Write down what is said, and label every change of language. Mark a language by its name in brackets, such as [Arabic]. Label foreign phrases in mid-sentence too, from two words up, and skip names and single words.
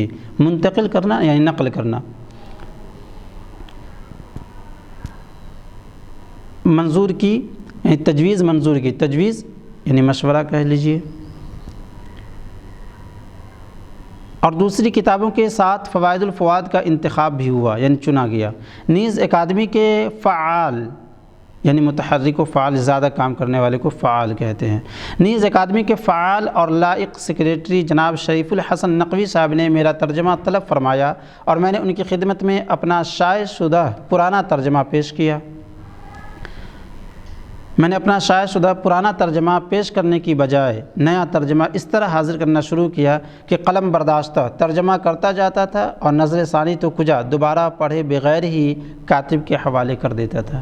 [Urdu] منتقل کرنا یعنی نقل کرنا، منظور کی یعنی تجویز منظور کی، تجویز یعنی مشورہ کہہ لیجئے، اور دوسری کتابوں کے ساتھ فوائد الفواد کا انتخاب بھی ہوا یعنی چنا گیا۔ نیز اکادمی کے فعال یعنی متحرک و فعال، زیادہ کام کرنے والے کو فعال کہتے ہیں، نیز اکادمی کے فعال اور لائق سیکریٹری جناب شریف الحسن نقوی صاحب نے میرا ترجمہ طلب فرمایا اور میں نے ان کی خدمت میں اپنا شائع شدہ پرانا ترجمہ پیش کیا۔ میں نے اپنا شائع شدہ پرانا ترجمہ پیش کرنے کی بجائے نیا ترجمہ اس طرح حاضر کرنا شروع کیا کہ قلم برداشتہ ترجمہ کرتا جاتا تھا اور نظر ثانی تو کجا دوبارہ پڑھے بغیر ہی کاتب کے حوالے کر دیتا تھا۔